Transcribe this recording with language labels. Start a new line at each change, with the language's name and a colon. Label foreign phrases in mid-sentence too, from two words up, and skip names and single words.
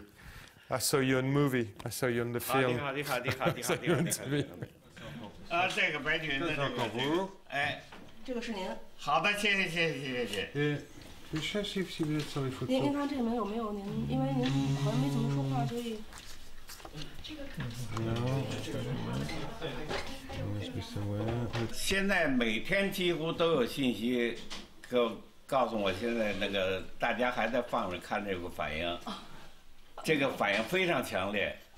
English: I saw you on movie. I saw you on the film.
Chinese: 你好，这个白菌的这个，哎，这个是您。好的，谢谢。
French: Je cherche si vous êtes sur les photos.
Chinese: 您看这个没有您，因为您好像没怎么说话，所以。现在每天几乎都有信息告诉我，现在那个大家还在放着看这个反应，这个反应非常强烈。